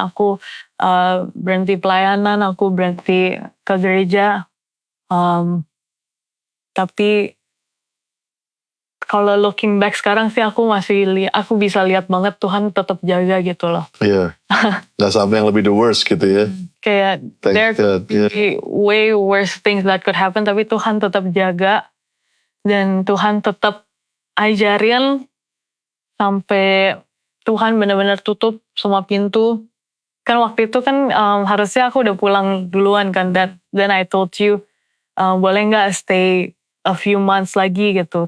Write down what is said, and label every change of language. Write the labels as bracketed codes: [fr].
[id] Aku berhenti pelayanan. Aku berhenti ke gereja. Tapi kalau [en] looking back [id] sekarang sih aku aku bisa lihat banget Tuhan tetap jaga gitu loh. Iya. Gak sampai yang lebih [en] the worst [id] gitu ya. [en] Kayak there could be way worse things that could happen, [id] tapi Tuhan tetap jaga. Dan Tuhan tetap ajarin sampai Tuhan benar-benar tutup semua pintu. Kan waktu itu kan harusnya aku udah pulang duluan kan. [en] Then I told you, [id] boleh nggak [en] stay a few months [id] lagi gitu.